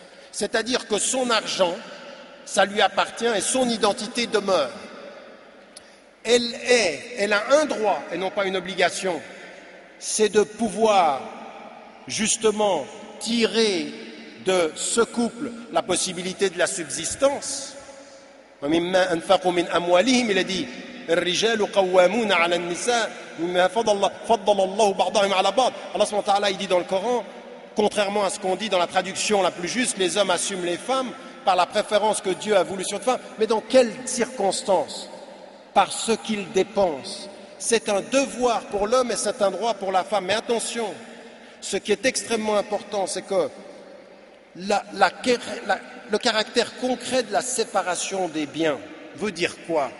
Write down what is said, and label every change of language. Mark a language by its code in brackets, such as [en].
[fr] C'est-à-dire que son argent, ça lui appartient et son identité demeure. Elle a un droit et non pas une obligation, c'est de pouvoir justement tirer de ce couple la possibilité de la subsistance. [ar] وَمِمَّا أَنْفَقُوا مِنْ أَمْوَالِهِمْ, [fr] il a dit [ar] الرجال قوامون على النساء مما فضل الله بعضهم على بعض. [fr] Allah subhanahu wa ta'ala, il dit dans le Coran, contrairement à ce qu'on dit dans la traduction la plus juste, les hommes assument les femmes par la préférence que Dieu a voulu sur les femmes. Mais dans quelles circonstances? Par ce qu'ils dépensent. C'est un devoir pour l'homme et c'est un droit pour la femme. Mais attention, ce qui est extrêmement important, c'est que le caractère concret de la séparation des biens veut dire quoi?